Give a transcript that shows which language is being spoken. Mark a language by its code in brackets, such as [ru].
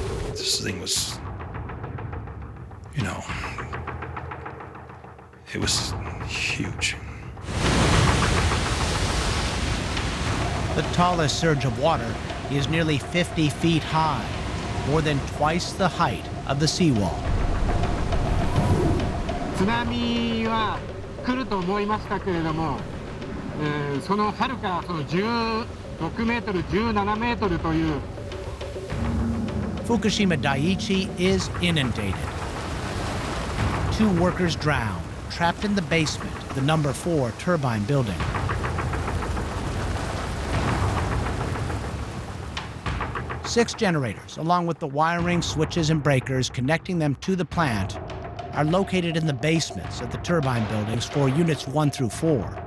[en] This thing was, it was huge. The tallest surge of water is nearly 50 feet high, more than twice the height of the seawall. [ja] 津波は来ると思いましたけれども、そのはるかその16メートル、17メートルという。 [en] Fukushima Daiichi is inundated. 2 workers drowned, trapped in the basement of the number 4 turbine building. Six generators, along with the wiring, switches, and breakers connecting them to the plant, are located in the basements of the turbine buildings for units 1 through 4.